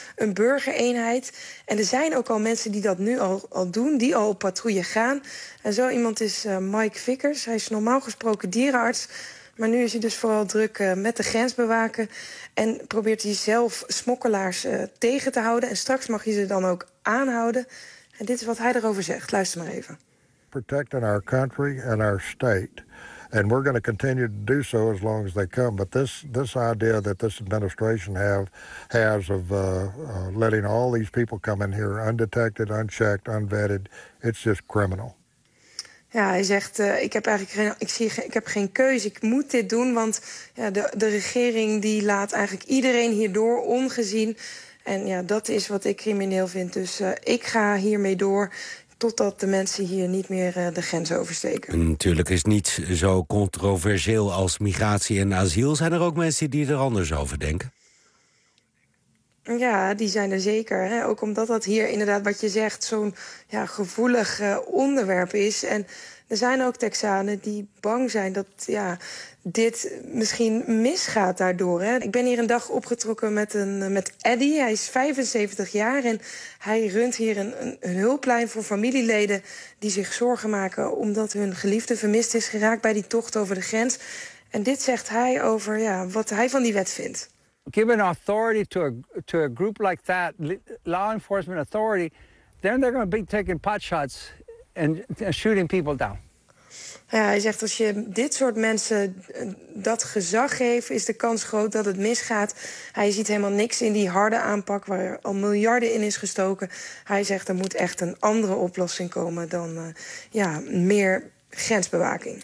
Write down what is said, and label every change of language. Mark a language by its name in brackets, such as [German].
[Dutch] Een burgereenheid. En er zijn ook al mensen die dat nu al doen, die al op patrouille gaan. En zo iemand is Mike Vickers. Hij is normaal gesproken dierenarts. Maar nu is hij dus vooral druk met de grens bewaken. En probeert hij zelf smokkelaars tegen te houden. En straks mag hij ze dan ook aanhouden. En dit is wat hij erover zegt. Luister maar even. [English] Protecting our country and our state. And we're going to continue to do so as long as they come. But this idea that this administration has of letting all these people come in here undetected, unchecked, unvetted, it's just criminal. [Dutch] Ja, hij zegt, ik heb geen keuze, ik moet dit doen. Want ja, de regering die laat eigenlijk iedereen hierdoor ongezien. En ja, dat is wat ik crimineel vind. Dus ik ga hiermee door. totdat de mensen hier niet meer de grens oversteken. Natuurlijk is niet zo controversieel als migratie en asiel. Zijn er ook mensen die er anders over denken? Ja, die zijn er zeker. Hè? Ook omdat dat hier inderdaad, wat je zegt, zo'n gevoelig onderwerp is. En er zijn ook Texanen die bang zijn dat dit misschien misgaat daardoor. Hè? Ik ben hier een dag opgetrokken met Eddie. Hij is 75 jaar en hij runt hier een hulplijn voor familieleden die zich zorgen maken omdat hun geliefde vermist is geraakt bij die tocht over de grens. En dit zegt hij over wat hij van die wet vindt. [English] Giving authority to a group like that, law enforcement authority, then they're going to be taking pot shots and shooting people down. [Dutch] Ja, hij zegt, als je dit soort mensen dat gezag geeft, is de kans groot dat het misgaat. Hij ziet helemaal niks in die harde aanpak waar er al miljarden in is gestoken. Hij zegt, er moet echt een andere oplossing komen dan meer grensbewaking.